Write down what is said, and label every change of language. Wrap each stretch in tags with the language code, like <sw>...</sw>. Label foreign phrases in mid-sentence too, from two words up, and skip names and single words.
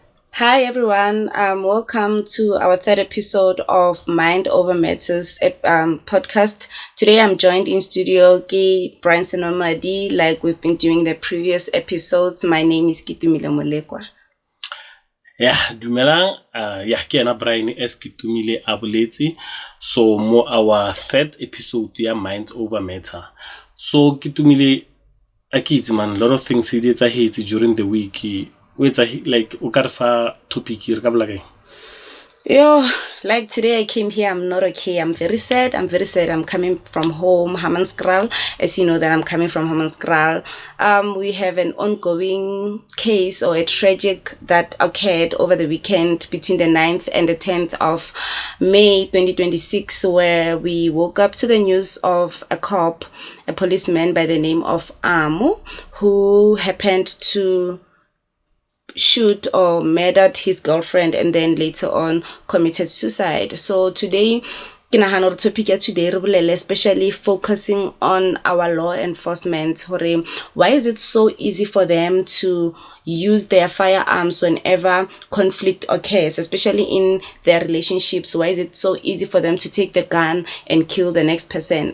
<en>Hi everyone, welcome to our third episode of Mind Over Matters podcast. Today I'm joined in studio by Branson Omadi, like we've been doing the previous episodes. My name is Kitumile Molekwa.</en> <tn>Dumelang, ke ena Brian S.</tn> <en>Kitumile Abuletsi. So, mo our third episode ya Mind Over Matter. So, Kitumile, a man, a lot of things he did during the week. Wait, like,</en> <tn>o ka re fa topic re ka bola kae?</tn> <en>Yo, like today I came here, I'm not okay. I'm very sad. I'm coming from home, Hammanskraal. As you know that I'm coming from Hammanskraal. We have an ongoing case or a tragic that occurred over the weekend between the 9th and the 10th of May 2026, where we woke up to the news of a policeman by the name of Amo, who happened to shoot or murdered his girlfriend and then later on committed suicide. So today,</en> <tn>ke nagana gore topic ya today re bolele</tn> <en>especially focusing on our law enforcement. Why is it so easy for them to use their firearms whenever conflict occurs, especially in their relationships? Why is it so easy for them to take the gun and kill the next person?</en>